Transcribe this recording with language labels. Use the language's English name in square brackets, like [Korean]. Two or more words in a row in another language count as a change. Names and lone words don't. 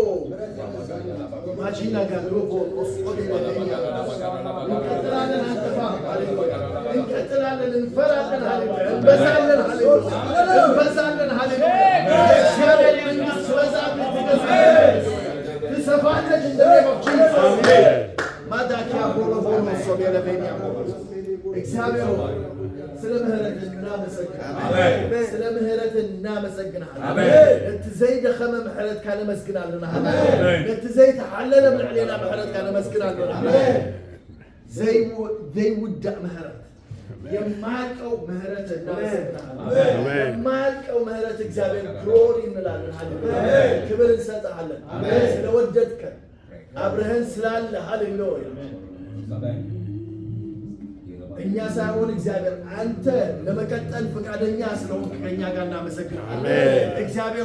[Amharic] ማጂና ጋድሮፎ ኦስቆዲ ወደኛ እንቀጥላለን አንተፋ ሃሌሉያ እንቀጥላለን እንፈራለን ሃሌሉያ እንበዛለን ሃሌሉያ እንበዛለን ሃሌሉያ እግዚአብሔር መንግስት በዛብህ ትገዛለች ትሰፋለች እንደ [English] name of Jesus ማዳኪያ ቦሎ ቦሎ [Amharic] ሶ እግዚአብሔር ሆይ ስለ ምህረትህ እናመሰግናለን። ስለ ምህረትህ እናመሰግናለን። [Tigrinya] እቲ ዘይደኸመ ምሕረት ካነ መስግናለና እቲ ዘይተሓለለ ብልዕሌና ምሕረት ካነ መስግናለና ዘይውዳእ ምህረት [Amharic] የማያልቀው ምህረት እናመሰግናለን። የማያልቀው ምህረት እግዚአብሔር ግሎሪ እንላለን። ሃሌሉያ ክብር እንሰጥሃለን። ስለወደድከን አብረህን ስላለ ሃሌሉያ እኛ ሳይሆን እግዚአብሔር አንተ ለመቀጠል ፈቃደኛ ስለሆንክ ከኛ ጋር እናመሰግናለን። እግዚአብሔር